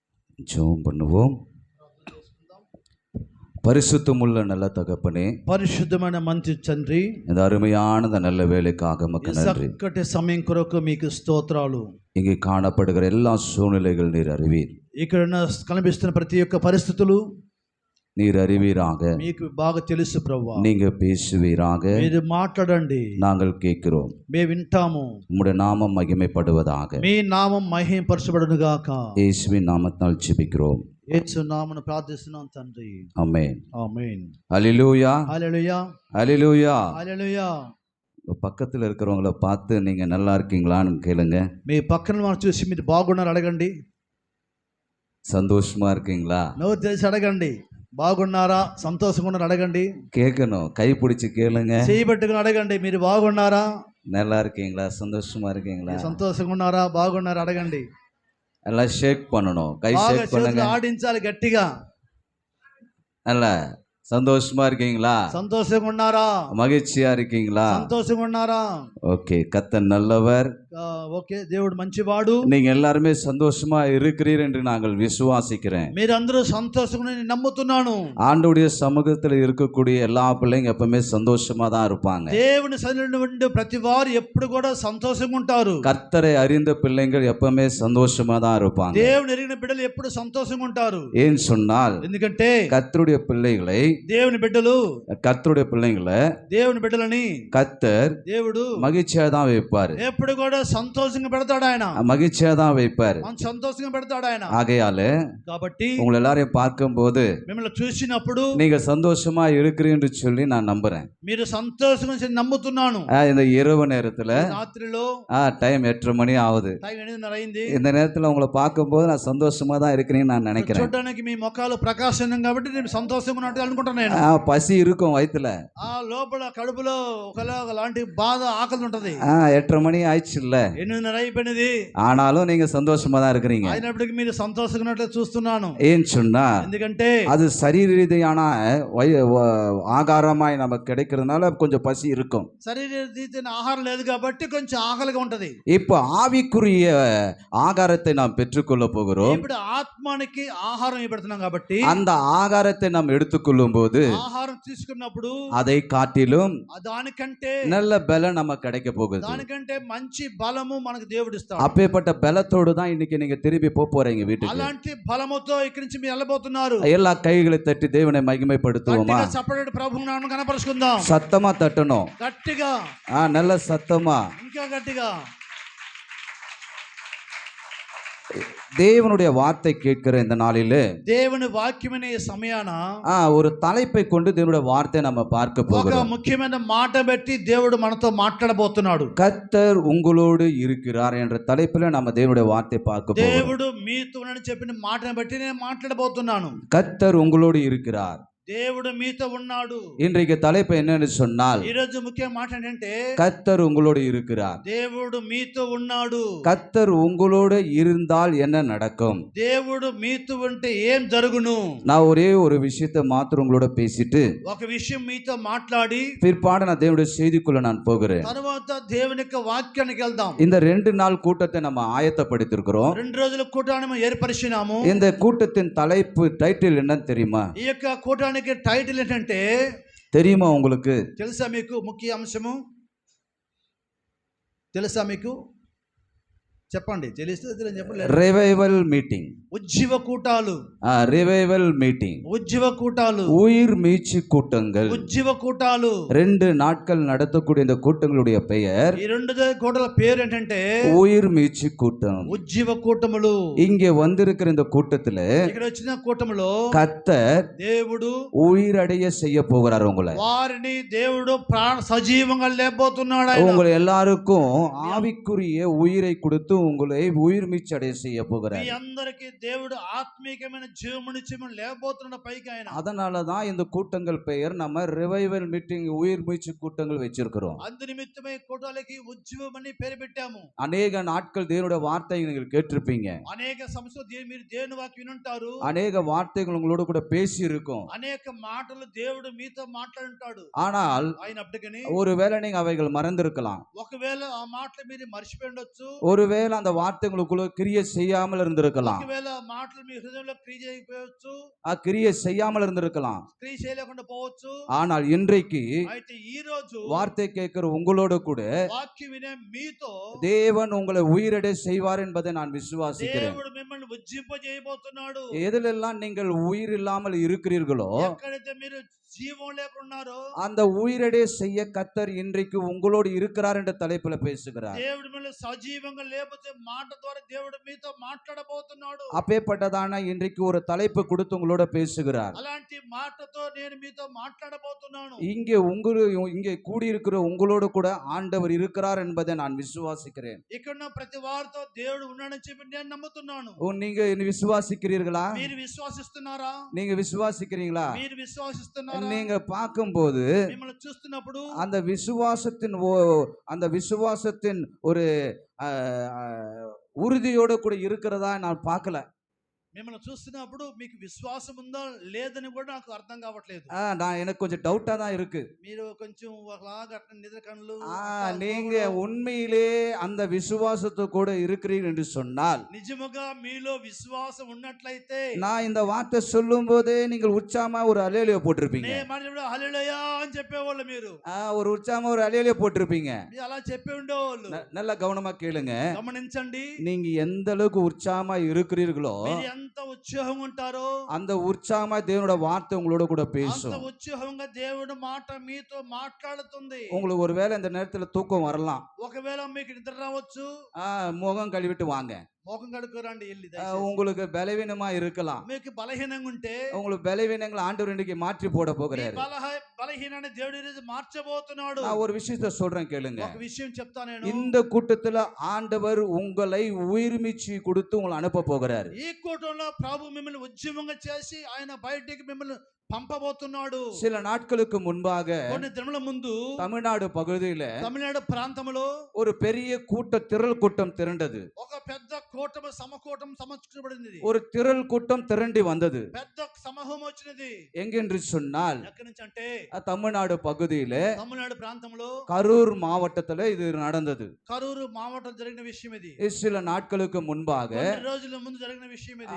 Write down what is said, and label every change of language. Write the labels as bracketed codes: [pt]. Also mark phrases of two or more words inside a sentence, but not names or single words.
[ta] ஜெபம் பண்ணுவோம். பரிசுத்தமுள்ள நல்ல தகப்பனே, [te] పరిశుద్ధమైన మంచి తండ్రి, [ta] இந்த அருமையான இந்த நல்ல வேலைக்காக உமக்கு நன்றி. [te] చక్కటి సమయం కొరకు మీకు స్తోత్రాలు. [ta] இங்கே காணப்படுகிற எல்லா சூழ்நிலைகள் நீர் அறிவீர். [te] ఇక్కడ కనిపిస్తున్న ప్రతి ఒక్క పరిస్థితులు [ta] நீர் அறிவீராக. [te] మీకు బాగా తెలుసు ప్రభువా. [ta] நீங்க பேசுவீராக. [te] మీరు మాట్లాడండి, [ta] நாங்கள் கேட்கிறோம். [te] మేము వింటాము. [ta] உம்முடைய நாமம் மகிமைப்படுவதாக. [te] మీ నామం మహిమపరచబడును గాక. [ta] இயேசுவின் நாமத்தால் ஜெபிக்கிறோம். [te] యేసు నామమున ప్రార్థిస్తున్నాం తండ్రి. [ta] ஆமென். [te] ఆమేన్. [ta] ஹல்லேலூயா. [te] హల్లెలూయా. [ta] ஹல்லேலூயா. [te] హల్లెలూయా. [ta] பக்கத்தில் இருக்கிறவங்கள பார்த்து நீங்க நல்லா இருக்கீங்களான்னு கேளுங்க. [te] మీ పక్కన వారిని చూసి మీరు బాగున్నారు అడగండి. [ta] சந்தோஷமா இருக்கீங்களா? [te] నోరు తెరిచి అడగండి. బాగున్నారా, సంతోషంగా ఉన్నారా అడగండి. [ta] கேட்கணும். கை பிடிச்சி கேளுங்க. [te] చేయబట్టుకుని అడగండి. మీరు బాగున్నారా, [ta] நல்லா இருக்கீங்களா, சந்தோஷமா இருக்கீங்களா, [te] సంతోషంగా ఉన్నారా, బాగున్నారా అడగండి. [ta] எல்லாம் ஷேக் பண்ணணும். கை [te] బాగా [ta] ஷேக் பண்ணுங்க. [te] చేతులు ఆడించాలి గట్టిగా. [ta] நல்லா சந்தோஷமா இருக்கீங்களா, [te] సంతోషంగా ఉన్నారా, [ta] மகிழ்ச்சியா இருக்கீங்களா? [te] సంతోషంగా ఉన్నారా. [ta] ஓகே. கர்த்தர் நல்லவர். [te] ఓకే, దేవుడు మంచివాడు. [ta] நீங்க எல்லாருமே சந்தோஷமா இருக்கிறீர் என்று நாங்கள் விசுவாசிக்கிறேன். [te] మీరందరూ సంతోషంగా నేను నమ్ముతున్నాను. [ta] ஆண்டவருடைய சமூகத்தில் இருக்கக்கூடிய எல்லா பிள்ளைங்க எப்பவுமே சந்தோஷமா தான் இருப்பாங்க. [te] దేవుని సన్నిధిలో ఉండే ప్రతి వారు ఎప్పుడు కూడా సంతోషంగా ఉంటారు. [ta] கர்த்தரை அறிந்த பிள்ளைங்கள் எப்பவுமே சந்தோஷமா தான் இருப்பாங்க. [te] దేవుని ఎరిగిన బిడ్డలు ఎప్పుడు సంతోషంగా ఉంటారు. [ta] ஏன் சொன்னால், [te] ఎందుకంటే [ta] கர்த்தருடைய பிள்ளைகளை, [te] దేవుని బిడ్డలు, [ta] கர்த்தருடைய பிள்ளைங்களை [te] దేవుని బిడ్డలని [ta] கர்த்தர் [te] దేవుడు [ta] மகிழ்ச்சியா தான் வைப்பாரு. [te] ఎప్పుడు కూడా సంతోషంగా పెడతాడు ఆయన. [ta] மகிழ்ச்சியா தான் வைப்பாரு. [te] మన సంతోషంగా పెడతాడు ఆయన. [ta] ஆகையால [te] కాబట్టి [ta] உங்களை எல்லாரையும் பார்க்கும்போது [te] మిమ్మల్ని చూసినప్పుడు [ta] நீங்க சந்தோஷமா இருக்கிறீன்னு சொல்லி நான் நம்புறேன். [te] మీరు సంతోషంగా నమ్ముతున్నాను. [ta] இந்த இரவு நேரத்துல [te] రాత్రిలో [ta] டைம் 8:30 மணி ஆகுது. [te] టైం 8:30 అయింది. [ta] இந்த நேரத்துல உங்களை பார்க்கும்போது நான் சந்தோஷமா தான் இருக்கிறேன்னு நான் நினைக்கிறேன். [te] చూడడానికి మీ ముఖాలు ప్రకాశనం కాబట్టి నేను సంతోషంగా ఉన్నట్టు అనుకుంటాను. నేను [ta] பசி இருக்கும் வயித்துல. [te] ఆ లోపల కడుపులో ఒకలాంటి బాధ, ఆకలి ఉంటది. [ta] 8:30 மணி ஆயிடுச்சு இல்ல, [te] 8:30 అయిపోయినది. [ta] ஆனாலும் நீங்க சந்தோஷமா தான் இருக்கிறீங்க. [te] అయినప్పటికీ మీరు సంతోషంగా ఉన్నట్లు చూస్తున్నాను. [ta] ஏன் சொன்னா, [te] ఎందుకంటే [ta] அது சரீர ரீதியான ஆகாரமாய் நமக்கு கிடைக்கிறதுனால கொஞ்சம் பசி இருக்கும். [te] శరీర రీతిన ఆహారం లేదు కాబట్టి కొంచెం ఆకలిగా ఉంటది. [ta] இப்போ ஆவிக்குரிய ஆகாரத்தை நாம் பெற்றுக்கொள்ள போகிறோம். [te] ఇప్పుడు ఆత్మానికి ఆహారం ఇవ్వబడుతున్నాం కాబట్టి [ta] அந்த ஆகாரத்தை நாம் எடுத்துக்கொள்ளும் போது [te] ఆహారం తీసుకున్నప్పుడు [ta] அதை காட்டிலும் [te] దానికంటే [ta] நல்ல பலம் நமக்கு கிடைக்க போகுது. [te] దానికంటే మంచి బలము మనకు దేవుడు ఇస్తాడు. [ta] அப்பேற்பட்ட பலத்தோடு தான் இன்னைக்கு நீங்க திரும்பி போறீங்க வீட்டுக்கு. [te] అలాంటి బలముతో ఇక్కడి నుంచి మీరు వెళ్ళబోతున్నారు. [ta] எல்லா கைகளை தட்டி தேவனை மகிமைப்படுத்துவோமா? [te] చప్పటి ప్రభువు నామమున కనపరుచుకుందాం. [ta] சத்தமா தட்டணும். [te] గట్టిగా, [ta] நல்ல சத்தமா. [te] ఇంకా గట్టిగా. [ta] தேவனுடைய வார்த்தை கேட்கிற இந்த நாளிலே [te] దేవుని వాక్యమనే సమయాన [ta] ஒரு தலைப்பை கொண்டு தேவனுடைய வார்த்தை நம்ம பார்க்க [te] ఒక [ta] போகிறோம். [te] ముఖ్యమైన మాట పెట్టి దేవుడు మనతో మాట్లాడబోతున్నాడు. [ta] கர்த்தர் உங்களோடு இருக்கிறார் என்ற தலைப்பில் நம்ம தேவனுடைய வார்த்தை பார்க்க போகிறோம். [te] దేవుడు మీతో ఉన్నాడని చెప్పిన మాటను బట్టి నేను మాట్లాడబోతున్నాను. [ta] கர்த்தர் உங்களோடு இருக்கிறார். [te] దేవుడు మీతో ఉన్నాడు. [ta] இன்றைக்கு தலைப்பு என்னன்னு சொன்னால், [te] ఈ రోజు ముఖ్య మాట ఏంటంటే [ta] கர்த்தர் உங்களோடு இருக்கிறார். [te] దేవుడు మీతో ఉన్నాడు. [ta] கர்த்தர் உங்களோடு இருந்தால் என்ன நடக்கும்? [te] దేవుడు మీతో ఉంటే ఏం జరుగును? [ta] நான் ஒரே ஒரு விஷயத்தை மாத்திரம் உங்களோட பேசிட்டு [te] ఒక విషయం మీతో మాట్లాడి [ta] பிற்பாடு நான் தேவனுடைய செய்திக்குள்ள நான் போகிறேன். [te] తర్వాత దేవుని యొక్క వాక్యానికి వెళ్దాం. [ta] இந்த 2 நாள் கூட்டத்தை நம்ம ஆயத்தப்படுத்திருக்கிறோம். [te] 2 రోజుల కూటాన్ని ఏర్పరిచినాము. [ta] இந்த கூட்டத்தின் தலைப்பு டைட்டில் என்னன்னு தெரியுமா? [te] ఈ యొక్క కూటానికి టైటిల్ ఏంటంటే [ta] தெரியுமா உங்களுக்கு? [te] తెలుసా మీకు? ముఖ్య అంశము తెలుసా మీకు? చెప్పండి. తెలిస్తే చెప్పండి. [en] revival meeting. [te] ఉజ్జీవ కూటాలు. [en] revival meeting. [te] ఉజ్జీవ కూటాలు. [ta] உயிர் மீட்சி கூட்டங்கள். [te] ఉజ్జీవ కూటాలు [ta] 2 நாட்கள் நடத்தக்கூடிய இந்த கூட்டங்களுடைய பெயர், [te] ఈ 2 కూటల పేరు ఏంటంటే [ta] உயிர் மீட்சி கூட்டம். [te] ఉజ్జీవ కూటములు. [ta] இங்கே வந்திருக்கிற இந்த கூட்டத்துல [te] ఇక్కడ వచ్చిన కూటములో [ta] கர்த்தர் [te] దేవుడు [ta] உயிரடைய செய்ய போகிறார். உங்களை [te] వారిని దేవుడు సజీవంగా లేపబోతున్నాడు. [ta] உங்களை எல்லாருக்கும் ஆவிக்குரிய உயிரை கொடுத்து உங்களை உயிர் மீட்சி அடைய செய்ய போகிறார். [te] మీ అందరికీ దేవుడు ఆత్మీయమైన జీవమునిచ్చి లేపబోతున్న పైకి ఆయన. [ta] அதனால தான் இந்த கூட்டங்கள் பெயர் நம்ம [en] revival meeting [ta] உயிர் மீட்சி கூட்டங்கள் வச்சிருக்கிறோம். [te] అందు నిమిత్తమై కూటాలకి ఉజ్జీవం అని పేరు పెట్టాము. [ta] அநேக நாட்கள் தேவனுடைய வார்த்தையை நீங்கள் கேட்டிருப்பீங்க. [te] అనేక సంవత్సరాలు మీరు దేవుని వాక్యం వినుంటారు. [ta] அநேக வார்த்தைகள் உங்களோட கூட பேசி இருக்கும். [te] అనేక మాటలు దేవుడు మీతో మాట్లాడుంటాడు. [ta] ஆனால் [te] అయినప్పటికీ [ta] ஒருவேளை நீங்க அவைகள் மறந்திருக்கலாம். [te] ఒకవేళ ఆ మాటలు మీరు మర్చిపోయి ఉండొచ్చు. [ta] ஒருவேளை ஒருவேளை அந்த வார்த்தை உங்களுக்குள்ள கிரியை செய்யாமல் இருந்திருக்கலாம். [te] ఒకవేళ మాటలు మీ హృదయంలో క్రియ చేయకపోవచ్చు, [ta] கிரியை செய்யாமல் இருந்திருக்கலாம். [te] క్రియ చేయలేకుండా పోవచ్చు. [ta] ஆனால் இன்றைக்கு [te] అయితే ఈ రోజు [ta] வார்த்தை கேட்கிற உங்களோட கூட [te] వాక్యం వినే మీతో [ta] தேவன் உங்களை உயிரடை செய்வார் என்பதை நான் விசுவாசிக்கிறேன். [te] దేవుడు మిమ్మల్ని ఉజ్జింపజేయబోతున్నాడు. [ta] எதிலெல்லாம் நீங்கள் உயிர் இல்லாமல் இருக்கிறீர்களோ [te] ఎక్కడైతే మీరు జీవం లేకున్నారో [ta] அந்த உயிரடை செய்ய கர்த்தர் இன்றைக்கு உங்களோடு இருக்கிறார் என்ற தலைப்புல பேசுகிறார். [te] దేవుడు మిమ్మల్ని సజీవంగా లేకపోతే మాట ద్వారా దేవుడు మీతో మాట్లాడబోతున్నాడు. [ta] அப்பேற்பட்டதான இன்றைக்கு ஒரு தலைப்பு கொடுத்து உங்களோட பேசுகிறார். [te] అలాంటి మాటతో నేను మీతో మాట్లాడబోతున్నాను. [ta] இங்கே கூடியிருக்கிற உங்களோடு கூட ஆண்டவர் இருக்கிறார் என்பதை நான் விசுவாசிக்கிறேன். [te] ఇక్కడ ప్రతి వారితో దేవుడు ఉన్నాడని చెప్పి నేను నమ్ముతున్నాను. [ta] நீங்க விசுவாசிக்கிறீர்களா? [te] మీరు విశ్వాసిస్తున్నారా? [ta] நீங்க விசுவாசிக்கிறீங்களா? [te] మీరు విశ్వాసిస్తున్నారా? [ta] நீங்க பார்க்கும்போது [te] మిమ్మల్ని చూస్తున్నప్పుడు [ta] அந்த விசுவாசத்தின் ஒரு உறுதியோட கூட இருக்கிறதா நான் பார்க்கல. [te] మిమ్మల్ని చూస్తున్నప్పుడు మీకు విశ్వాసం ఉందా లేదని కూడా నాకు అర్థం కావట్లేదు. [ta] எனக்கு கொஞ்சம் டவுட்டா தான் இருக்கு. [te] మీరు కొంచెం ఒకలాగా అట్లా నిద్ర కళ్ళు [ta] நீங்க உண்மையிலே அந்த விசுவாசத்து கூட இருக்கிறீர்கள் என்று சொன்னால் [te] నిజముగా మీలో విశ్వాసం ఉన్నట్లయితే [ta] நான் இந்த வார்த்தை சொல்லும் போதே நீங்கள் உற்சாகமா ஒரு அலேலியா போட்டிருப்பீங்க. [te] నేను మాట్లాడినప్పుడు హల్లెలూయా అని చెప్పేవాళ్ళు మీరు. [ta] ஒரு உற்சாகமா ஒரு அலேலியா போட்டிருப்பீங்க. [te] మీరు అలా చెప్పే ఉండేవాళ్ళు. [ta] நல்லா கவனமா கேளுங்க. [te] గమనించండి. [ta] நீங்க எந்த அளவுக்கு உற்சாகமா இருக்கிறீர்களோ [te] మీరు ఎంత ఉత్సాహంగా ఉంటారో [ta] அந்த ఉత్సాహமா தேவனோட வார்த்தை உங்களோட கூட [te] అంత [ta] பேசும். [te] ఉత్సాహంగా దేవుడు మాట మీతో మాట్లాడుతుంది. [ta] உங்களுக்கு ஒருவேளை இந்த நேரத்துல தூக்கம் வரலாம். [te] ఒకవేళ మీకు నిద్ర రావచ్చు. [ta] முகம் கழுவிட்டு வாங்க. [te] మోకం కడుక్కోరండి వెళ్ళి. [ta] உங்களுக்கு பலவீனமா இருக்கலாம். [te] మీకు బలహీనంగా ఉంటే [ta] உங்களுக்கு பலவீனங்களை ஆண்டவர் இன்னைக்கு மாற்றி போட போகிறாரு. [te] బలహీనాన్ని దేవుడు ఈరోజు మార్చబోతున్నాడు. [ta] நான் ஒரு விஷயத்தை சொல்றேன் கேளுங்க. [te] ఒక విషయం చెప్తా నేను. [ta] இந்த கூட்டத்துல ஆண்டவர் உங்களை உயிர்மீச்சு கொடுத்து உங்களை அனுப்ப போகிறாரு. [te] ఈ కూటంలో ప్రభు మిమ్మల్ని ఉద్యమంగా చేసి ఆయన బయటికి మిమ్మల్ని పంపబోతున్నాడు. [ta] சில நாட்களுக்கு முன்பாக [te] కొన్ని దినముల ముందు [ta] தமிழ்நாடு பகுதியில [te] తమిళనాడు ప్రాంతంలో [ta] ஒரு பெரிய திரள் கூட்டம் திரண்டது. [te] ఒక పెద్ద కూటమి సమకూర్చబడింది. [ta] ஒரு திரள் கூட்டம் திரண்டி வந்தது. [te] పెద్ద సమూహం వచ్చినది. [ta] எங்கென்று சொன்னால் [te] ఎక్కడి నుంచి అంటే [ta] தமிழ்நாடு பகுதியில [te] తమిళనాడు ప్రాంతంలో [ta] கரூர் மாவட்டத்துல இது நடந்தது. [te] కరూరు మావటం జరిగిన విషయం ఇది. [ta] சில நாட்களுக்கு முன்பாக [te] కొన్ని రోజుల ముందు జరిగిన విషయం ఇది.